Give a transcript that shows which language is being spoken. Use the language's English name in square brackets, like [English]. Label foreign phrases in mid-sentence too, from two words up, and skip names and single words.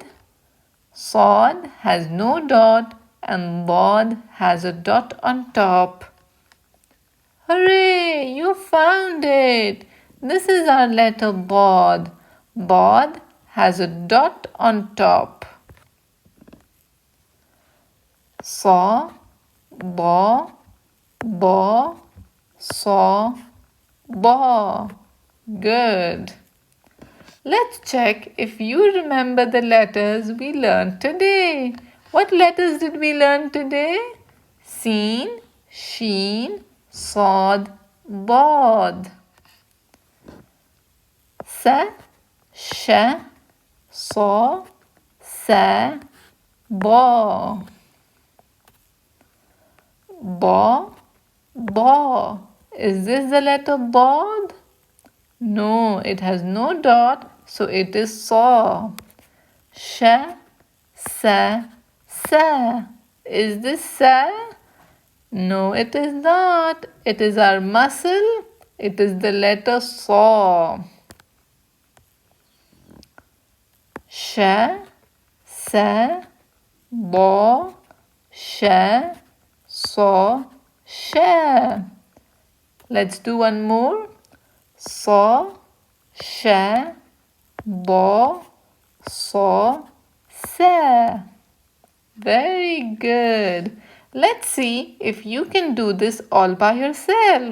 [English] Saad has no dot and Bod has a dot on top. Hooray! You found it! This is our letter Bod. Bod has a dot on top. Saw, ba, ba, saw, ba. Good. Let's check if you remember the letters we learned today. What letters did we learn today? Seen, Sheen, Saad, Bod. Sa, sha, saw, sa, ba. Ba, ba. Is this the letter Bod? No, it has no dot, so it is saw. Sha, sa, sa. Is this sa? No, it is not. It is our muscle. It is the letter saw. Sha, sa, ba, sha, saw, share. Let's do one more. Saw, share, baw, saw, sa. Very good. Let's see if you can do this all by yourself.